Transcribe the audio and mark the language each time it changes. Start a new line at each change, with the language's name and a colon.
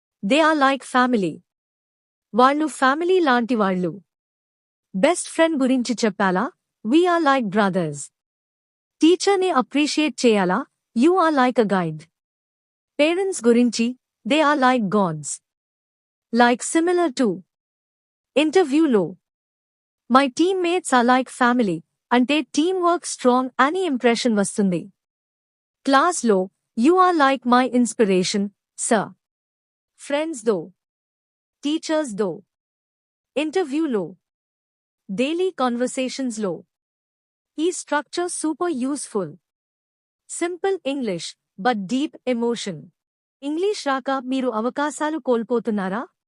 English: They are like family.
Telugu: వాళ్ళు family లాంటివాళ్ళు. Best friend గురించి చెప్పాలా?
English: We are like brothers.
Telugu: టీచర్ని అప్రిషియేట్ చేయాలా?
English: You are like a guide. Parents గురించి they are like gods. Like similar to.
Telugu: ఇంటర్వ్యూలో
English: my teammates are like family
Telugu: అంటే team work strong అని impression వస్తుంది.
English: క్లాస్లో you are like my inspiration, sir.
Telugu: Friends though teachers దో ఇంటర్వ్యూలో daily conversations లో ఈ structure super useful. Simple English but deep emotion. English రాక మీరు అవకాశాలు కోల్పోతున్నారా?